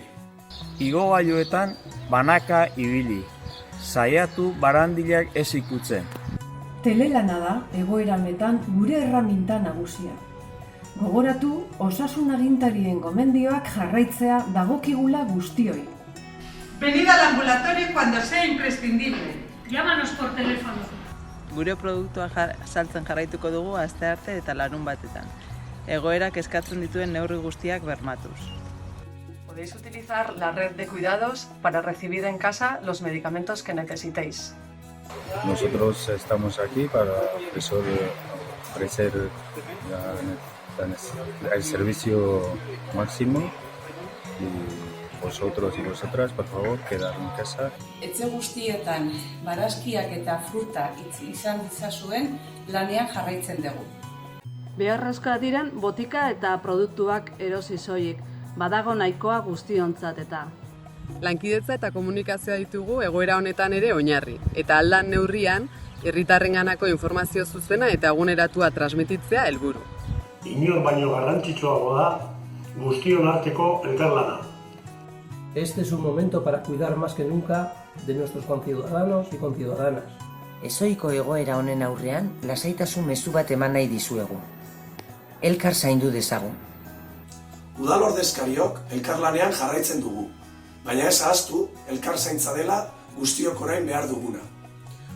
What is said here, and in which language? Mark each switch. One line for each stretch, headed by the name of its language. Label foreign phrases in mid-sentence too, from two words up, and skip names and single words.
Basque: Igogailuetan banaka ibili, saiatu barandilak ez ikutzen. Telelana da egoera honetan gure erraminta nagusia. Gogoratu, osasun agintarien gomendioak jarraitzea dagokigula guztioi.
Spanish: Venid al ambulatorio cuando sea imprescindible. Llámanos por teléfono.
Basque: Gure produktua saltzen jarraituko dugu astearte eta larun batetan. Egoerak eskatzen dituen neurri guztiak bermatuz.
Spanish: Podéis utilizar la red de cuidados para recibir en casa los medicamentos que necesitéis. Nosotros estamos aquí para ofrecer el servicio máximo y vosotros y vosotras, por favor, quedad en casa.
Basque: Etxe guztietan barazkiak eta fruta izan ditzazuen lanean jarraitzen dugu. Beharrezkoak diren botika eta produktuak erosi soilik, badago nahikoa guztiontzat eta. Lankidetza eta komunikazioa ditugu egoera honetan ere oinarri, eta aldan neurrian, herritarrenganako informazio zuzena eta eguneratua transmititzea helburu. Inon baino garrantzitsuago da guztion arteko elkarlana.
Spanish: Este es un momento para cuidar más que nunca de nuestros conciudadanos y conciudadanas.
Basque: Ezohiko egoera honen aurrean, lasaitasun mezu bat eman nahi dizuegu. Elkar zaindu dezagun. Udal ordezkariok elkarlanean jarraitzen dugu, baina ez ahaztu elkar zaintza dela guztiok orain behar duguna.